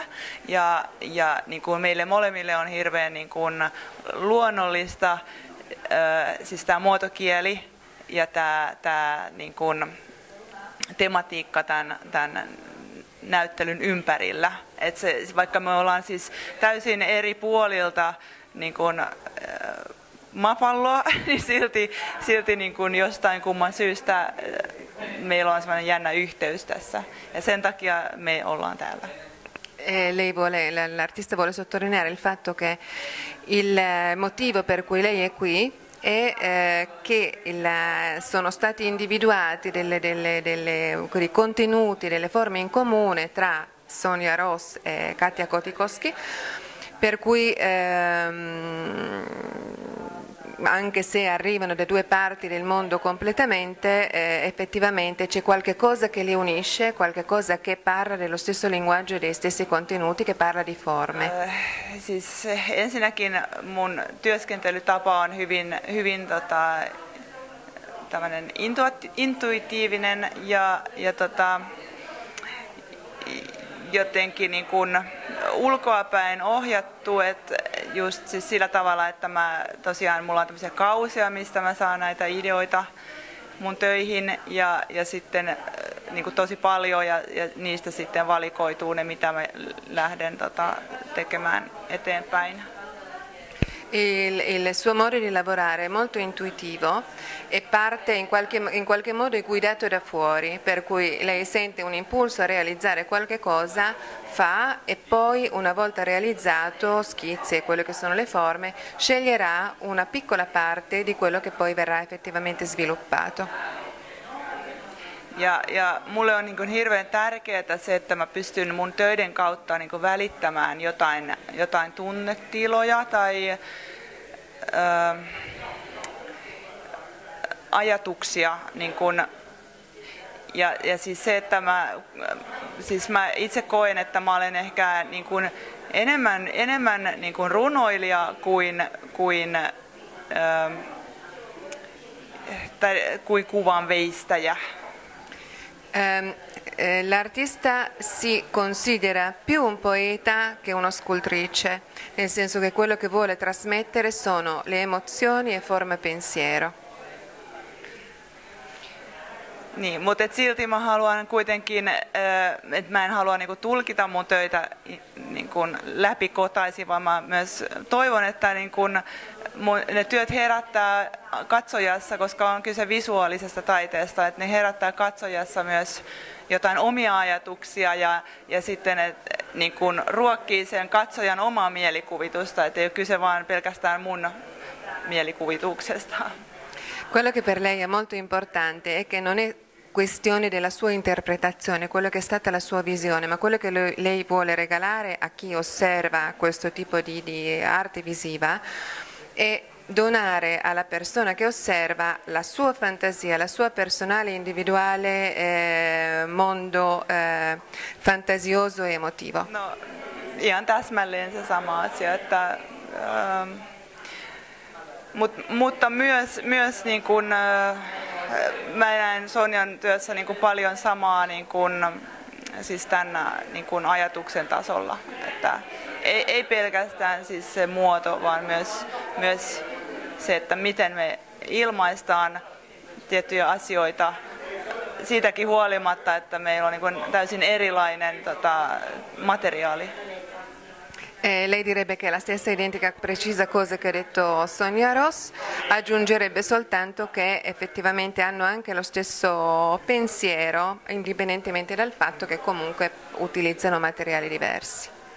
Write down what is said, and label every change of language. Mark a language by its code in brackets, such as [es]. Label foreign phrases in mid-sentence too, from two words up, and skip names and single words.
[fi] Ja niin kuin meille molemmille on hirveän niin kuin luonnollista, siis tämä muotokieli ja tämä niin kuin tematiikka tämän näyttelyn ympärillä. Et vaikka me ollaan siis täysin eri puolilta niin kuin, maapalloa, niin silti niin kuin jostain kumman syystä meillä on sellainen jännä yhteys tässä. Ja sen takia me ollaan täällä. [it] L'artista vuole sottolineare il fatto che il motivo per cui lei è qui è che sono stati individuati quei contenuti, delle forme in comune tra Sonja Ross e Katja Kotikoski, per cui anche se arrivano da due parti del mondo completamente, effettivamente c'è qualche cosa che li unisce, qualche cosa che parla dello stesso linguaggio e dei stessi contenuti, che parla di forme. [fi] Siis ensinnäkin mun työskentelytapa on hyvin tämmöinen intuitiivinen ja jotenkin niin kuin ulkoapäin ohjattu, että just siis sillä tavalla, että mulla on tämmöisiä kausia, mistä mä saan näitä ideoita mun töihin ja sitten niin kuin tosi paljon ja niistä sitten valikoituu ne, mitä mä lähden tekemään eteenpäin. [it] Il suo modo di lavorare è molto intuitivo e parte in qualche modo è guidato da fuori, per cui lei sente un impulso a realizzare qualche cosa, fa e poi una volta realizzato schizzi e quello che sono le forme, sceglierà una piccola parte di quello che poi verrà effettivamente sviluppato. [fi] Ja mulle on niin kuin hirveän tärkeää se, että mä pystyn mun töiden kautta niin kuin välittämään jotain tunnetiloja tai ajatuksia. Niin kuin, ja siis se, että mä itse koen, että mä olen ehkä niin kuin enemmän niin kuin runoilija kuin kuvan veistäjä. [it] L'artista si considera più un poeta che uno scultrice, nel senso che quello che vuole trasmettere sono le emozioni e forma pensiero. [fi] Niin, mutta silti mä haluan kuitenkin, että mä en halua niinku tulkita mun töitä niinku läpikotaisin, vaan mä myös toivon, että niinku ne työt herättää katsojassa, koska on kyse visuaalisesta taiteesta, että ne herättää katsojassa myös jotain omia ajatuksia ja sitten niin kuin ruokkii sen katsojan omaa mielikuvitusta, että ei ole kyse vaan pelkästään mun mielikuvituksesta. [it] Quello che per lei è molto importante è che non è questione della sua interpretazione, quello che è stata la sua visione, ma quello che lei vuole regalare a chi osserva questo tipo di arte visiva è donare alla persona che osserva la sua fantasia, la sua personale individuale mondo fantasioso e emotivo. [fi] No, ihan täsmälleen se sama asia, että, mutta myös niin kuin, mä näen Sonjan työssä niin kuin paljon samaa niin kuin, siis tämän niin kuin ajatuksen tasolla. Että ei pelkästään siis se muoto, vaan myös se, että miten me ilmaistaan tiettyjä asioita siitäkin huolimatta, että meillä on niin kuin täysin erilainen materiaali. [it] Lei direbbe che la stessa identica precisa cosa che ha detto Sonia Ross, aggiungerebbe soltanto che effettivamente hanno anche lo stesso pensiero, indipendentemente dal fatto che comunque utilizzano materiali diversi.